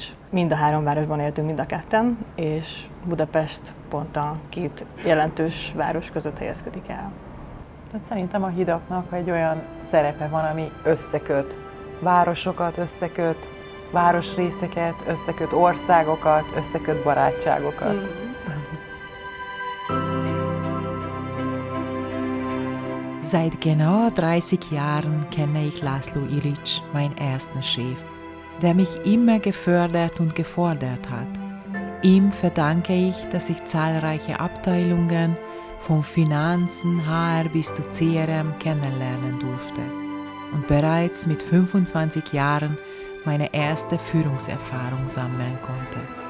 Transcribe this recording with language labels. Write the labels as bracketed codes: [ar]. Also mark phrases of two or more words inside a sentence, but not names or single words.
[hu] Mind a 3 városban éltünk mind a ketten, és Budapest pont a 2 jelentős város között helyezkedik el. Tehát szerintem a hidaknak egy olyan szerepe van, ami összeköt városokat, összeköt városrészeket, összeköt országokat, összeköt barátságokat. [de] Seit genau 30 Jahren kenne ich László Ilics, mein ersten Chef, der mich immer gefördert und gefordert hat. Ihm verdanke ich, dass ich zahlreiche Abteilungen von Finanzen, HR bis zu CRM kennenlernen durfte und bereits mit 25 Jahren meine erste Führungserfahrung sammeln konnte.